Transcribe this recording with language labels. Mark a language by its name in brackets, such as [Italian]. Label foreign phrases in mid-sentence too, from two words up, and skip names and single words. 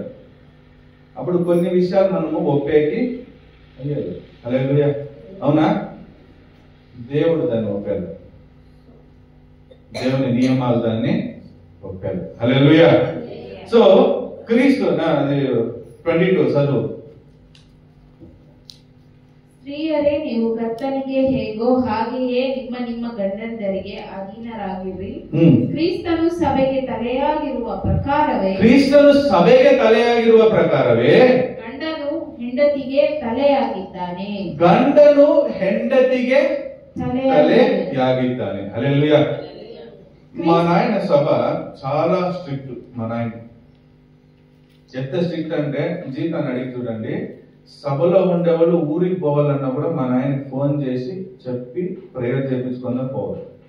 [Telugu] అప్పుడు కొన్ని విషయాలు మనము ఒప్పేకి అయ్యాలి. హల్లెలూయా. అవునా? దేవుడు దాన్ని ఒప్పాడు, దేవుని నియమాలు దాన్ని ఒప్పాడు. హల్లెలూయా. సో క్రీస్తు 22 చదువు. [Kannada] ಸ್ತ್ರೀಯರೇ ನೀವು ಕರ್ತನಿಗೆ ಹೇಗೋ ಹಾಗೆಯೇ ನಿಮ್ಮ ಗಂಡಂದರಿಗೆ ಅಧೀನರಾಗಿರಿ. ಕ್ರಿಸ್ತನು ಸಭೆಗೆ ತಲೆಯಾಗಿರುವ ಪ್ರಕಾರವೇ ಗಂಡನು ಹೆಂಡತಿಗೆ ತಲೆಯಾಗಿದ್ದಾನೆ. ಗಂಡನು ಹೆಂಡತಿಗೆ తలయాగిದ್ದಾನೆ. హల్లెలూయా. [Telugu] మా నాయన సభ చాలా స్ట్రిక్ట్. మా నాయన ఎంత స్ట్రిక్ట్ అంటే జీతాన్ని అడిగి చూడండి, సభలో ఉండేవాళ్ళు ఊరికి పోవాలన్నా కూడా మా నాయన ఫోన్ చేసి చెప్పి ప్రేయర్ చేయించుకుందా పోవాలి.